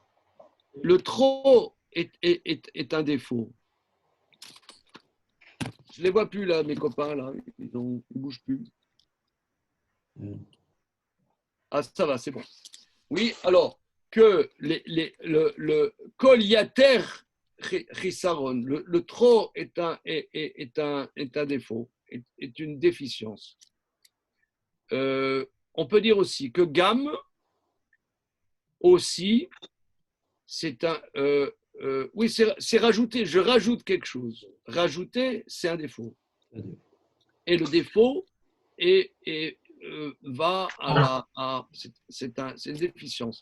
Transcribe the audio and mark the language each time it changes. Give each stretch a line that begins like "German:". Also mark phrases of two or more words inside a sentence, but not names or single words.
French: Le trop est un défaut. Je les vois plus là, mes copains là, ils bougent plus. Ah, ça va, c'est bon. Oui, alors que le
Hebrew: כל יתר חסרון,
French: le trop est un défaut, est une déficience. On peut dire aussi que gam aussi, c'est un oui, c'est rajouter. Je rajoute quelque chose. Rajouter, c'est un défaut. Et le défaut va à c'est une déficience.